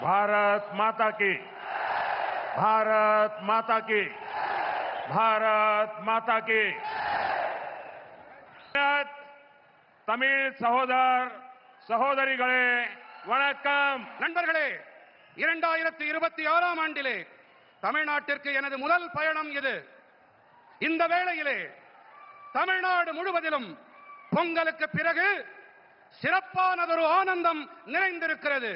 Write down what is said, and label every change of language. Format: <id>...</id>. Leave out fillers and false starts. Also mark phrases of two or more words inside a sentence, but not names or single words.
<hi>भारत माता की, भारत माता की, भारत माता की।</hi> <ta>தமிழ் சகோதரிகளே வணக்கம். நண்பர்களே, 2026ஆம் ஆண்டிலே தமிழ்நாட்டிற்கு எனது முதல் பயணம் இது. இந்த வேளையிலே தமிழ்நாடு முழுவதிலும் பொங்கலுக்கு பிறகு சிறப்பானதொரு ஆனந்தம் நிறைந்திருக்கிறது.</ta>